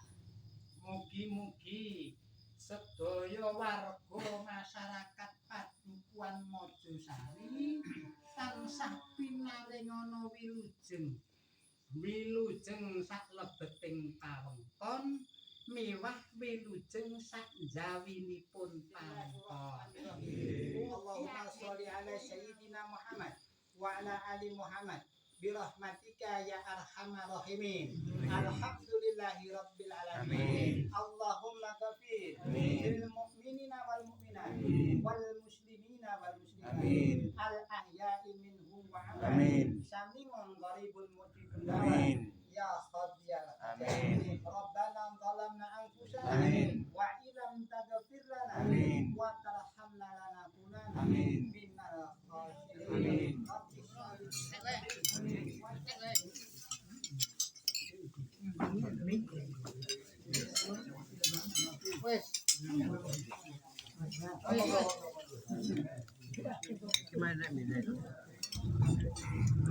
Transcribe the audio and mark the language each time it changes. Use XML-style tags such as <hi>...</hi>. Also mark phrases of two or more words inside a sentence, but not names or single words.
<jv>Mugi-mugi sedaya warga masyarakat Padukuhan Mojosari tansah pinaringana wilujeng saklebeting pawengkon miwah wilujeng sakjawinipun pawengkon.</jv> <ar>اللهم صل على سيدنا محمد وعلى آل محمد برحمتك يا أرحم الراحمين. الحمد لله رب العالمين. اللهم اغفر للمؤمنين والمؤمنات والمسلمين والمسلمات الأحياء منهم والأموات. سميع قريب مجيب الدعوات. يا قاضي الأمين. ربنا ظلمنا أنفسنا وإن لم تغفر لنا وترحمنا لنكونن من الخاسرين.</ar> <jv>Wes.</jv> <id>Gimana ini?</id>